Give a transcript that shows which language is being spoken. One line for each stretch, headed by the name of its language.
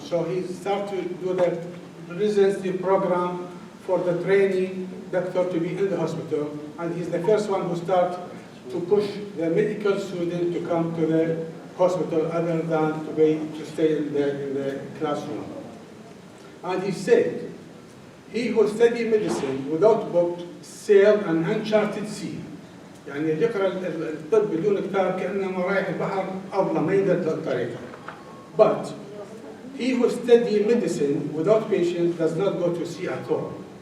English: So he started to do the residency program for the trainee doctor to be in the hospital, and he's the first one who started to push the medical student to come to the hospital other than to stay in the classroom. And he said, he who study medicine without book sailed an uncharted sea.
Arabic: يعني اللي يقرأ الطب بدون كتاب كأنما رايح البحر أظلم ما يقدر الطريقة.
English: But he who study medicine without patient does not go to sea at all.